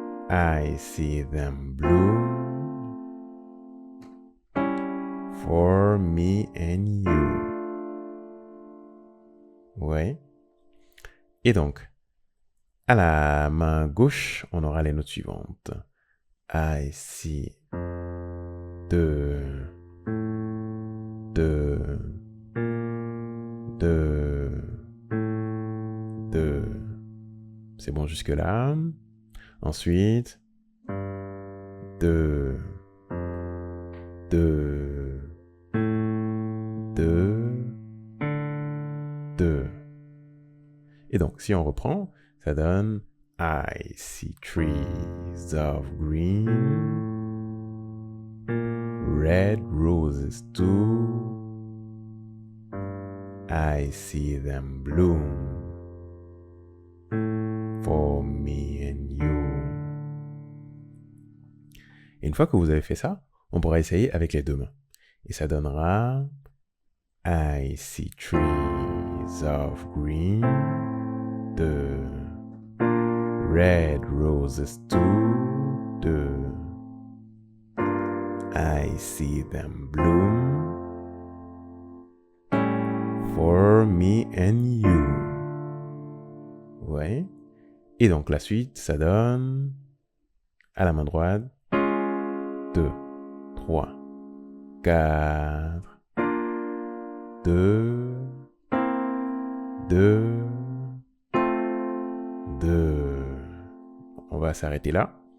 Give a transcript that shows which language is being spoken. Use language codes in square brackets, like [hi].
[en] I see them bloom for me and you. [fr] Ouais. Et donc, à la main gauche, on aura les notes suivantes. [en] I see [fr] 2, 2, 2, 2. C'est bon jusque-là. Ensuite, 2, 2, 2, 2. Et donc, si on reprend, ça donne [en] I see trees of green, red roses too. I see them bloom for me and you. [fr] Et une fois que vous avez fait ça, on pourra essayer avec les deux mains. Et ça donnera [en] I see trees of green, the red roses too, the I see them bloom for me and you. [fr] Ouais. Et donc la suite, ça donne à la main droite 2, 3, 4, 2, 2, 2. On va s'arrêter là.